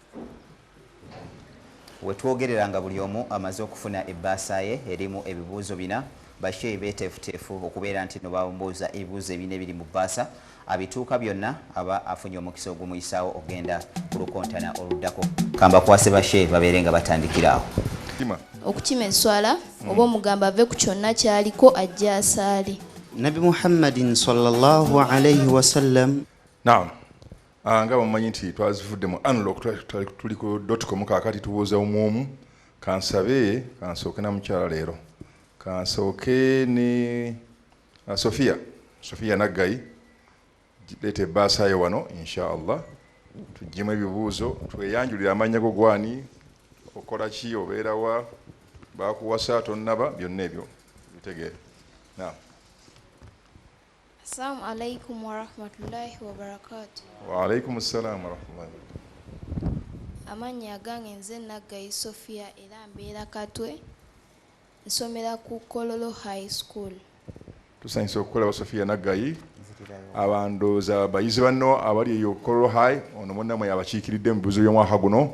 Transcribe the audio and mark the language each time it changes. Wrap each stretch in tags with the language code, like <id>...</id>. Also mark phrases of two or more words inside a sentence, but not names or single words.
<lg>Wetwogerera nga buli omu amaze okufuna ebbaasa ye erimu ebibuuzo bina bashe betefutefu okubeera nti no bambuuza ebibuuzo ebina ebiri mu bbaasa abituuka byonna aba afunye omukisa ogumuyisaawo ogenda ku lukontana oluddako. Kamba kwase bashe babeere nga batandikiraawo okukima enswala oba omugamba ave ku kyonna kyaliko ajja asaali.</lg> <ar>نبي محمد صلى الله عليه وسلم.</ar> <lg>Naam. Nga bamanyi nti twazivudde mu unlock tuli ku .com kakati tubuuza omwomu kansabe kansooke na mukyala leero kansooke ne Sofia Naggayi leeta ebbaasa yo wano inshallah tuggyemu ebibuuzo tweyanjulira amanya go gwani okola ki obeera wa bakuwasa tonnaba byonna ebyo bitegeere. Naam.</lg> <ar>السلام عليكم ورحمة الله وبركاته. وعليكم السلام ورحمة الله.</ar> <lg>Amanya gange nze Naggayi Sofia era mbeera Katwe nsomera ku Kololo High School. Tusanyisa okukola Sofia Naggayi abandooza bayizi banno abali eyo Kololo High ono munnamwe yabakiikiridde mu bibuuzo by'omwaka guno.</lg>